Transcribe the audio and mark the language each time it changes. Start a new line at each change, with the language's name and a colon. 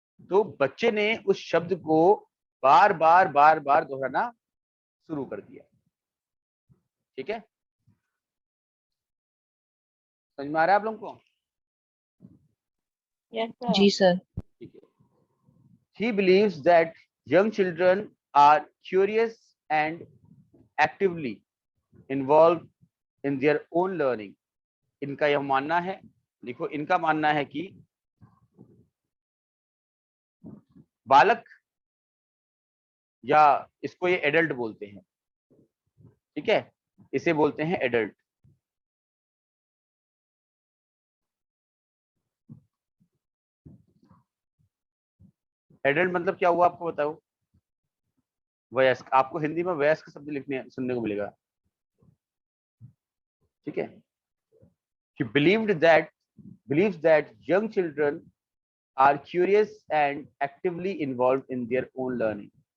Hindi: तो बच्चे ने उस शब्द को बार बार बार बार दोहराना शुरू कर दिया। ठीक है, समझ में आ रहा है आप लोगों को? जी सर। ठीक है।
English: He believes that young children are curious and actively involved in their own learning.
Hindi: इनका यह मानना है, देखो इनका मानना है कि बालक, या इसको ये एडल्ट बोलते हैं, ठीक है, इसे बोलते हैं एडल्ट। एडल्ट मतलब क्या हुआ आपको बताओ? वयस्क। आपको हिंदी में वयस्क शब्द लिखने सुनने को मिलेगा। ठीक है,
English: he believes that young children are curious and actively involved in their own learning.